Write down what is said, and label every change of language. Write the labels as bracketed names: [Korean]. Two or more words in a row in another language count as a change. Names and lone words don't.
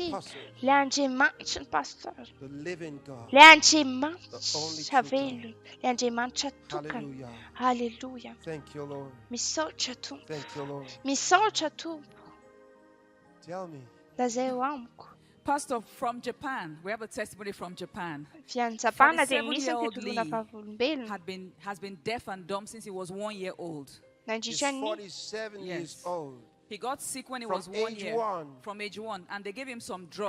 [Malagasy] Ilay Andriamanitra ny pastora. Ilay Andriamanitra velona. Ilay Andriamanitra tokana. Halleluja. Misaotra Tompo. Misaotra Tompo. Lazay ho amiko. [English] Pastor from Japan, we have a testimony from Japan. [Malagasy] Japana dia [English] 47-year-old has been deaf and dumb since he was 1 year old. He's 47 years old. He got sick when he was 1 year. From age 1, and they gave him some drugs.